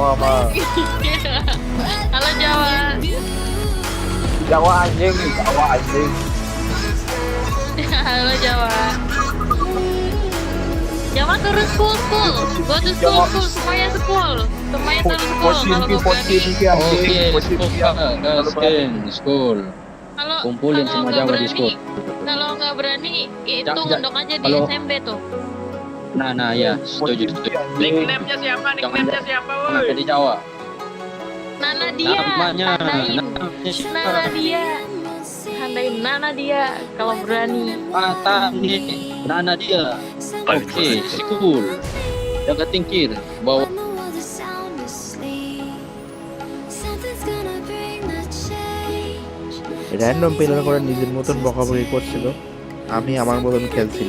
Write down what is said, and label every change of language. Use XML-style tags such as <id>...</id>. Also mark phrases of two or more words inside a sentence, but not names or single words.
<id>Halo Jawa. Jawa anjing Halo Jawa. Jawa turun school.</id> <en>Go to school.</en> <id>Semuanya school. Semuanya turun school. Kalau nggak berani. School. Kalau Kumpulin kalau semua nggak Jawa di berani, school. kalau nggak berani itu Ja- ja- ngendok aja di kalau- SMB tuh. Nah ya, setuju. Nickname-nya siapa? Nickname-nya siapa, Jangan woi? jadi Jawa. Nana dia. Namanya, Tandain. namanya siapa? Nana dia. Tandain Nana dia kalau berani. Tani, Nana dia. Oke, school. Jangan tingkir, bawa.</id> <bn>র্যান্ডম প্লেয়ার করে নিজের মতন বকাবকি করছিল, আমি আমার মতন খেলছিলাম।</bn>